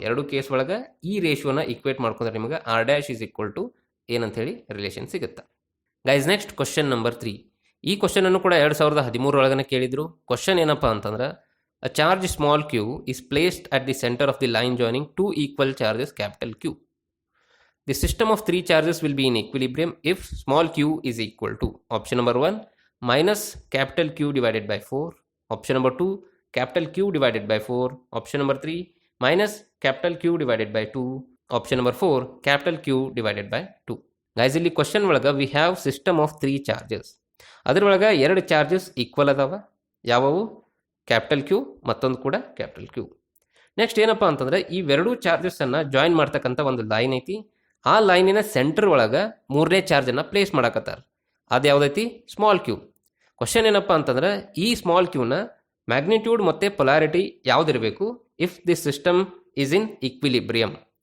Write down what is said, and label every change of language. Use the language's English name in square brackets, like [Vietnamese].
[Kannada] ಎರಡು ಕೇಸ್ ಒಳಗೆ ಈ ರೇಷಿಯೋನ ಈಕ್ವೇಟ್ ಮಾಡ್ಕೊಂಡ್ರೆ ನಿಮಗೆ [English] R dash is equal to [Kannada] ಏನಂತೇಳಿ ರಿಲೇಷನ್ ಸಿಗುತ್ತೆ. Guys next question number 3. ಈ ಕ್ವಶನನ್ನು ಕೂಡ 2013 ಒಳಗನೆ ಕೇಳಿದ್ರು. [English] question [Kannada] ಏನಪ್ಪ ಅಂತಂದ್ರೆ [English] A charge small q is placed at the centre of the line joining 2 equal charges capital Q. The system of 3 charges will be in equilibrium if small q is equal to option number 1 minus capital Q divided by 4, option number 2 capital Q divided by 4, option number 3 minus capital Q divided by 2, option number 4 capital Q divided by 2. Guys [Kannada] ಇಲ್ಲಿ question ಒಳಗೆ [English] we have system of 3 charges. [Kannada] ಅದರೊಳಗೆ 2 charges equal ಅದಾವ. ಯಾವುವು capital Q ಮತ್ತೊಂದು ಕೂಡ capital Q. Next ಏನಪ್ಪ ಅಂತಂದ್ರೆ ಇವೆರಡೂ ಚಾರ್ಜಸ್ಸನ್ನು ಜಾಯಿನ್ ಮಾಡ್ತಕ್ಕಂಥ ಒಂದು ಲೈನ್ ಐತಿ. ಆ ಲೈನಿನ ಸೆಂಟರ್ ಒಳಗೆ 3ನೇ ಚಾರ್ಜನ್ನು ಪ್ಲೇಸ್ ಮಾಡಕತ್ತಾರ. ಅದು ಯಾವುದೈತಿ ಸ್ಮಾಲ್ ಕ್ಯೂ. ಕ್ವಶನ್ ಏನಪ್ಪ ಅಂತಂದ್ರೆ ಈ ಸ್ಮಾಲ್ ಕ್ಯೂನ ಮ್ಯಾಗ್ನಿಟ್ಯೂಡ್ ಮತ್ತು polarity ಯಾವುದಿರಬೇಕು [English] If this system is in equilibrium.